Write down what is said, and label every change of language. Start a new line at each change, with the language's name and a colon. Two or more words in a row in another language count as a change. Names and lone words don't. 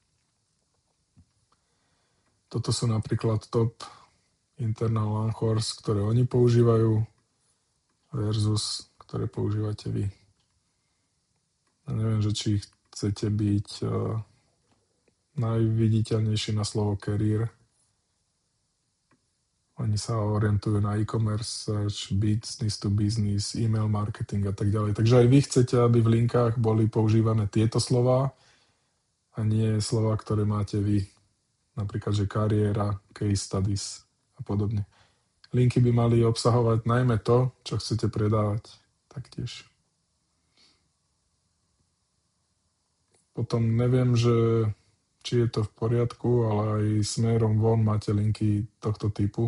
Slovak: Toto sú napríklad
English: top internal Langhorse,
Slovak: ktoré oni používajú versus ktoré používate vy. Ja neviem, že či chcete byť najviditeľnejší na slovo career. Oni sa orientujú na
English: e-commerce, search, business to business, email marketing
Slovak: a tak ďalej. Takže aj vy chcete, aby v linkách boli používané tieto slová a nie slová, ktoré máte vy. Napríklad, že kariéra,
English: case studies
Slovak: a podobne. Linky by mali obsahovať najmä to, čo chcete predávať taktiež. Potom neviem, že či je to v poriadku, ale aj smerom von máte linky tohto typu.